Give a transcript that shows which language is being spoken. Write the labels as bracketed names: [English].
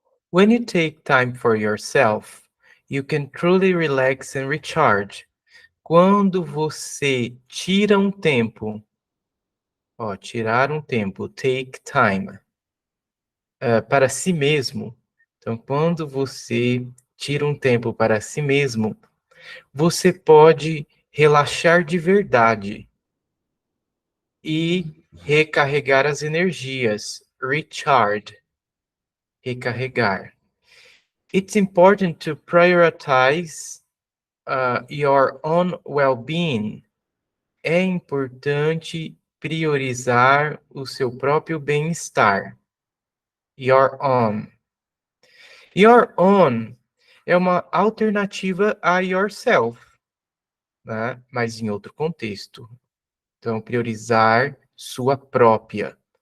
[English] When you take time for yourself, you can truly relax and recharge. [Portuguese] Quando você tira um tempo, ó, tirar um tempo, take time, para si mesmo. Então, quando você tira um tempo para si mesmo, você pode relaxar de verdade. e recarregar as energias. Recharge, recarregar. [English] It's important to prioritize your own well-being. [Portuguese] É importante priorizar o seu próprio bem-estar. Your own. Your own é uma alternativa a yourself, né? Mas em outro contexto. Então, priorizar sua própria.